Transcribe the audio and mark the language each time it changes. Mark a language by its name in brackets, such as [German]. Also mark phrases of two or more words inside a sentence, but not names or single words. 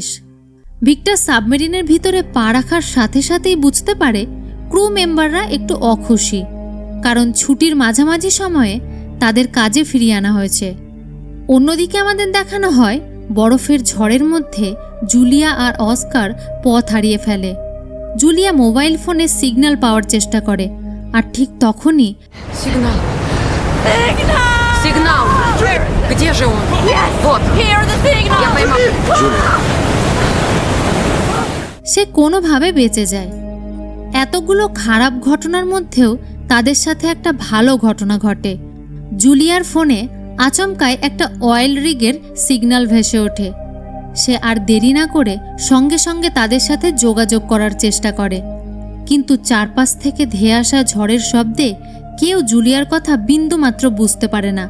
[Bangla] ভিক্টর সাবমেরিনের ভিতরে পা রাখার সাথে সাথেই বুঝতে পারে ক্রু মেম্বাররা একটু অখুশি, কারণ ছুটির মাঝামাঝি সময়ে তাদের কাজে ফিরিয়ে আনা হয়েছে। অন্যদিকে আমাদের দেখানো হয় বরফের ঝড়ের মধ্যে জুলিয়া আর অস্কার পথ হারিয়ে ফেলে। জুলিয়া মোবাইল ফোনে সিগন্যাল পাওয়ার চেষ্টা করে, আর ঠিক তখনই [Russian] Сигнал! Сигнал! Где же он? Вот! Я поймал! [Bangla] সে কোনোভাবে বেঁচে যায়। এতগুলো খারাপ ঘটনার মধ্যেও তাদের সাথে একটা ভালো ঘটনা ঘটে। জুলিয়ার ফোনে আচমকায় একটা অয়েল রিগের সিগন্যাল ভেসে ওঠে। সে আর দেরি না করে সঙ্গে সঙ্গে তাদের সাথে যোগাযোগ করার চেষ্টা করে, কিন্তু চারপাশ থেকে ধেয়ে আসা ঝড়ের শব্দে কেউ জুলিয়ার কথা বিন্দুমাত্র বুঝতে পারে না।